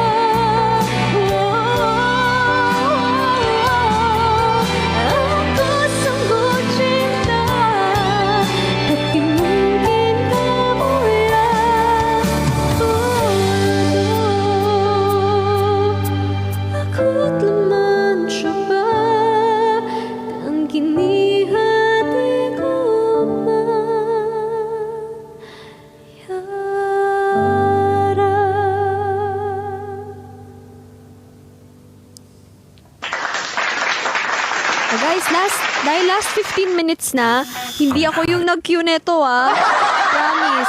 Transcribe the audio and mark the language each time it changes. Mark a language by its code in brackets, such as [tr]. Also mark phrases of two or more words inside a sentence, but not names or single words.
[id] Aku sungguh cinta, tapi mungkin kamu yang bodoh. Aku telah mencoba dan kini hatiku [en] So guys, [tl] dahil [en] last 15 minutes [tl] na, hindi ako yung nag-queue neto Promise.